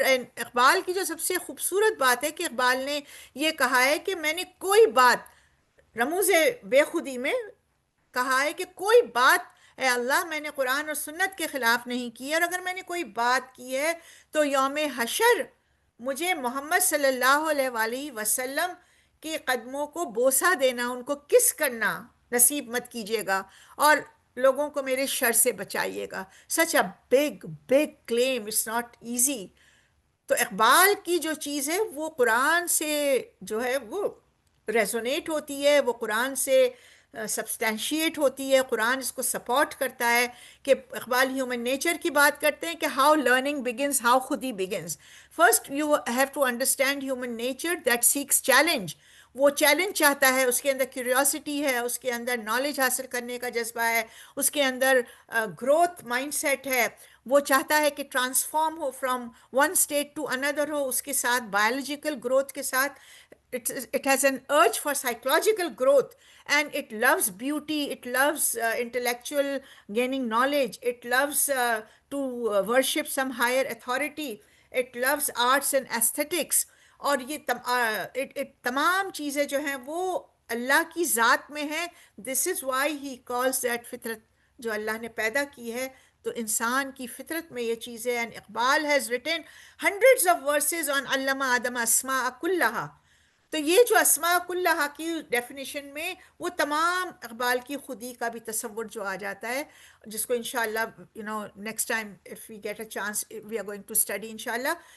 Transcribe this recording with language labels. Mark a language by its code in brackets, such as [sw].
[ur] And Iqbal کی جو سب سے خوبصورت بات ہے کہ اقبال نے یہ کہا ہے کہ میں نے کوئی بات رموز بے خودی میں کہا ہے کہ کوئی بات اے اللہ میں نے قرآن اور سنت کے خلاف نہیں کی ہے، اور اگر میں نے کوئی بات کی ہے تو یوم حشر مجھے محمد صلی اللہ علیہ وآلہ وسلم کے قدموں کو بوسہ دینا، ان کو کس کرنا نصیب مت کیجیے گا، اور لوگوں کو میرے شر سے بچائیے گا. [en] Such a big big claim, it's not easy. [ur] تو اقبال کی جو چیز ہے وہ قرآن سے جو ہے وہ ریزونیٹ ہوتی ہے، وہ قرآن سے سبسٹینشیٹ ہوتی ہے، قرآن اس کو سپورٹ کرتا ہے. کہ اقبال ہیومن نیچر کی بات کرتے ہیں کہ [en] How learning begins, how خودی begins. First you have to understand human nature that seeks challenge. [ur] وہ چیلنج چاہتا ہے، اس کے اندر کیوریوسٹی ہے، اس کے اندر نالج حاصل کرنے کا جذبہ ہے، اس کے اندر گروتھ مائنڈ سیٹ ہے. وہ چاہتا ہے کہ transform ہو، from one state to اندر ہو، اس کے ساتھ [en] Biological growth کے ساتھ it has an urge for psychological growth, and it loves beauty, it loves intellectual gaining knowledge, it loves to worship some higher authority, it loves arts and aesthetics. [ur] اور یہ تمام چیزیں جو ہیں وہ اللہ کی ذات میں ہیں. [en] this is why he calls that [ur] فطرت جو اللہ نے پیدا کی ہے. تو انسان کی فطرت میں یہ چیزیں. [en] and Iqbal has written hundreds of verses on [ar] علم آدم اسماء کلہا. [ur] تو یہ جو اسماء کلہا کی ڈیفینیشن میں وہ تمام اقبال کی خودی کا بھی تصور جو آ جاتا ہے، جس کو انشاءاللہ next time [en] if we get a chance we are going to study [ur] انشاءاللہ.